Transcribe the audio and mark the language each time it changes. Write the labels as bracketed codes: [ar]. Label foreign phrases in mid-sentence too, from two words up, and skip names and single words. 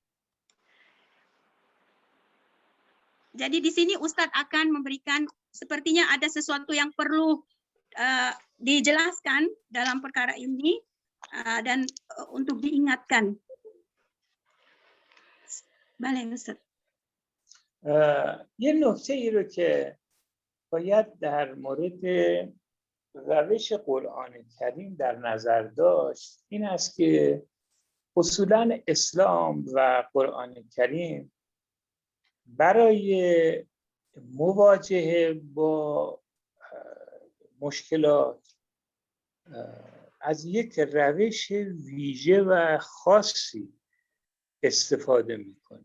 [id] Jadi di sini Ustadz akan memberikan, sepertinya ada sesuatu yang perlu dijelaskan dalam perkara ini dan untuk diingatkan. [fa] Bale Ustadz. یه نکته ای رو که باید در مورد روش قرآن کریم در نظر داشت این است که اصولاً اسلام و قرآن کریم برای مواجهه با مشکلات از یک روش ویژه و خاصی استفاده میکنه.